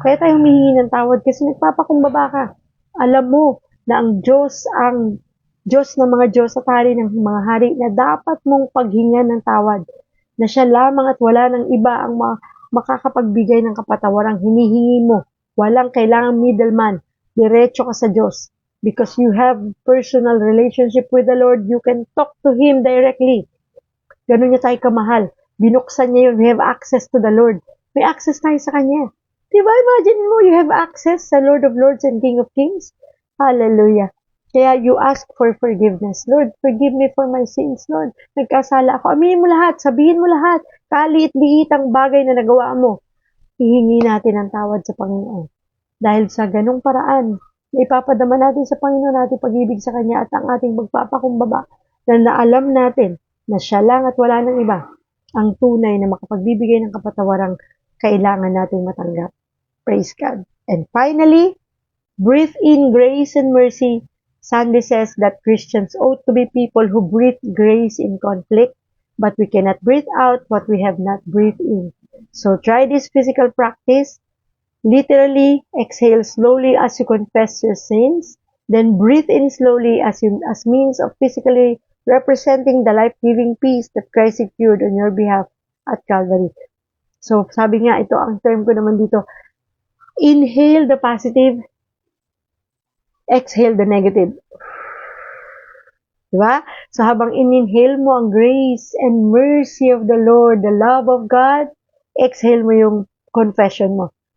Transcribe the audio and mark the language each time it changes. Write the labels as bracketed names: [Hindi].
[Filipino] Kaya tayo humihingi ng tawad kasi nagpapakumbaba ka. Alam mo na ang Diyos ng mga Diyos at hari ng mga hari na dapat mong paghingan ng tawad. Na siya lamang at wala ng iba ang makakapagbigay ng kapatawarang hinihingi mo. Walang kailangang middleman. Diretso ka sa Diyos. [English] Because you have personal relationship with the Lord, you can talk to Him directly. [Filipino] Ganun niya tayo kamahal. Binuksan niya yun. [English] We have access to the Lord. [Filipino] May access tayo sa Kanya. [English] Diba? Imagine mo, you have access sa Lord of Lords and King of Kings. Hallelujah. Kaya you ask for forgiveness. Lord, forgive me for my sins, Lord. [Filipino] Nagkasala ako. Aminin mo lahat. [English] Sabihin mo lahat. [Filipino] Kaliit-liit ang bagay na nagawa mo. Hihingi natin ang tawad sa Panginoon. Dahil sa ganung paraan, ipapadama natin sa Panginoon natin pag-ibig sa Kanya at ang ating magpapakumbaba na naalam natin na siya lang at wala nang iba ang tunay na makapagbibigay ng kapatawarang kailangan nating matanggap. [English] Praise God. And finally, breathe in grace and mercy. Sandy says that Christians ought to be people who breathe grace in conflict, but we cannot breathe out what we have not breathed in. So try this physical practice. Literally, exhale slowly as you confess your sins, then breathe in slowly as means of physically representing the life-giving peace that Christ secured on your behalf at Calvary. [Filipino] So, sabi nga, ito ang term ko naman dito. [English] Inhale the positive, exhale the negative. Diba? So, habang in-inhale mo ang grace and mercy of the Lord, the love of God, exhale mo yung confession mo.